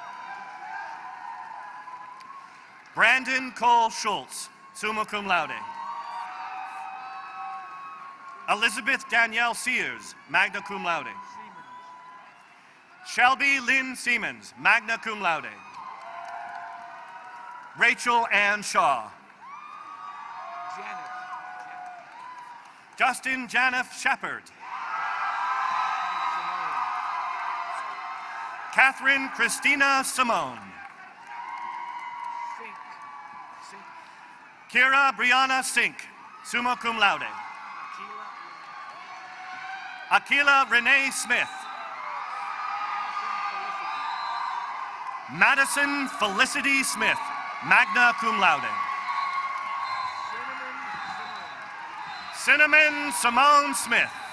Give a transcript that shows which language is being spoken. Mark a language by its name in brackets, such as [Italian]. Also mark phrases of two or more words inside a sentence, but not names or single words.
[English] Brandon Cole Schultz, [Latin] summa cum laude. [English] Elizabeth Danielle Sears, [Latin] magna cum laude. [English] Shelby Lynn Siemens, [Latin] magna cum laude. [English] Rachel Ann Shaw. Justin Janiff Shepard. Catherine Christina Simone. Kira Brianna Sink, [Latin] summa cum laude. [English] Akila Renee Smith. Madison Felicity Smith, [Latin] magna cum laude. [English] Cinnamon Simone Smith.